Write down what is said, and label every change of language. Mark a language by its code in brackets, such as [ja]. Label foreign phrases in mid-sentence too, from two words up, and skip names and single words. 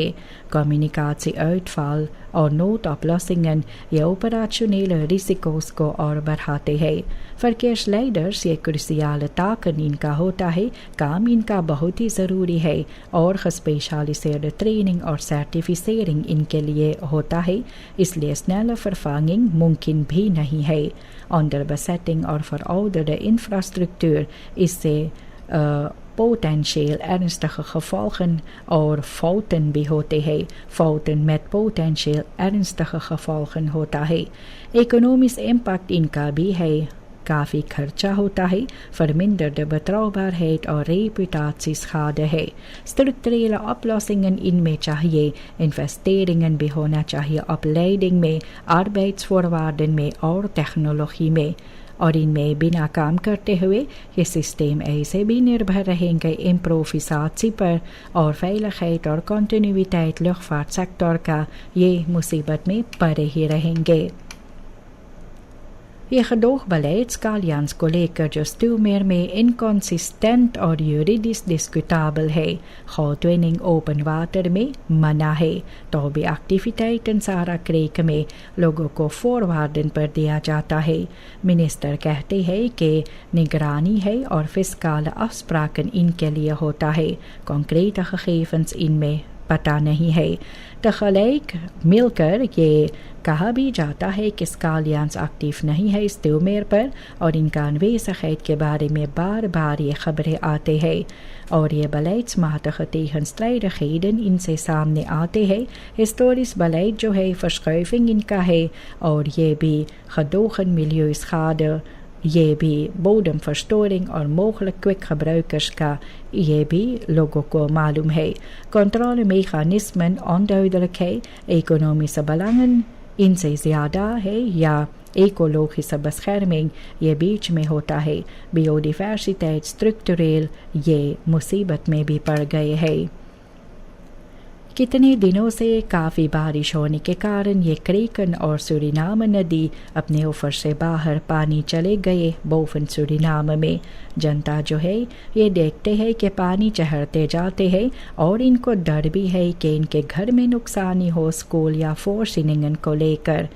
[hns] Communicatieuitval और [nl] noodoplossingen je operationele risico's [hns] को और बढ़ाते हैं. Verkeersleiders ये [nl] cruciale taken [hns] इनका होता है, काम इनका बहुत ही ज़रूरी है और [nl] gespecialiseerde training [hns] और certificering इनके लिए होता है, इसलिए [nl] snelle vervanging [hns] मुमकिन भी नहीं है. [nl] Onderbezetting और verouderde infrastructuur इससे potentieel ernstige gevolgen और fouten [hns] भी होते हैं. [nl] Fouten met potentieel ernstige gevolgen [hns] होता है. [nl] Economisch impact [hns] इनका भी है. काफ़ी खर्चा होता है, [nl] verminderde betrouwbaarheid और reputatieschade है. Structurele oplossingen [hns] इनमें चाहिए. Investeringen भी होना चाहिए opleiding में, arbeidsvoorwaarden में और technologie में. और इनमें बिना काम करते हुए ये सिस्टम ऐसे भी निर्भर रहेंगे improvisatie पर और veiligheid और [nl] continuïteit luchtvaartsector [hns] का ये मुसीबत में पड़े ही रहेंगे. ये gedoogbeleid Scallians को लेकर जो stuwmeer में inconsistent और [nl] juridisch discutabel [hns] है. [nl] Goudwinning open water [hns] में मना है, तो भी activiteiten Sara Creek में लोगों को voorwaarden पर दिया जाता है. मिनिस्टर कहते हैं कि निगरानी है और [nl] fiscale afspraken [hns] इनके लिए होता है. [nl] Concrete gegevens [hns] इनमें पता नहीं है. tegelijk मिलकर ये कहा भी जाता है कि Scallians एक्टिव नहीं है stuwmeer पर और इनका aanwezigheid के बारे में बार बार ये खबरें आते हैं और ये [nl] beleidsmatige tegenstrijdigheden [hns] इनसे सामने आते हैं. [nl] Historisch beleid [hns] जो है verschuiving इनका है और ये भी [nl] gedogen milieuschade, [hns] ये भी bodemverstoring और [nl] mogelijk kwikgebruikers [hns] का ये भी लोगों को मालूम है. [nl] Controlemechanismen onduidelijk है. Economische belangen [hns] इनसे ज़्यादा है या [nl] ecologische bescherming [hns] ये बीच में होता है. [nl] Biodiversiteit structureel [hns] ये मुसीबत में भी पड़ गए हैं. कितने दिनों से काफ़ी बारिश होने के कारण ये क्रेकन और सूरीनाम नदी अपने ऊपर से बाहर पानी चले गए. बोफन सूरीनाम में जनता जो है ये देखते हैं कि पानी चढ़ते जाते हैं और इनको डर भी है कि इनके घर में नुकसानी हो स्कूल या फोर्सिनिंगन को लेकर.